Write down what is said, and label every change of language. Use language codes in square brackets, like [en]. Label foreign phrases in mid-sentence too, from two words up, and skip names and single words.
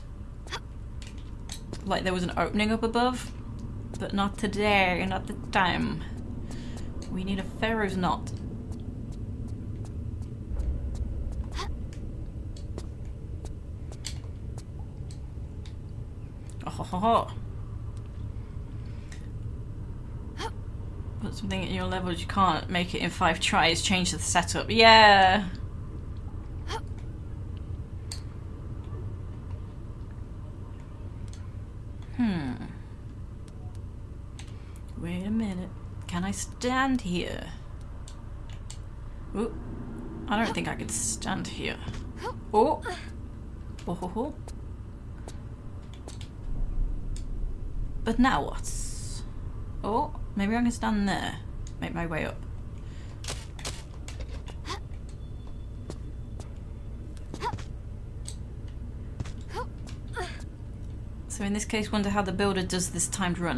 [en] Like there was an opening up above, but not today, not the time. We need a Pharaoh's knot. Oh ho ho ho. Put something at your level, you can't make it in 5 tries, change the setup. Yeah! Wait a minute. Can I stand here? Ooh. I don't think I could stand here. Oh! Oh ho ho. But now what? Oh, maybe I can stand there. Make my way up. So in this case, wonder how the builder does this timed run.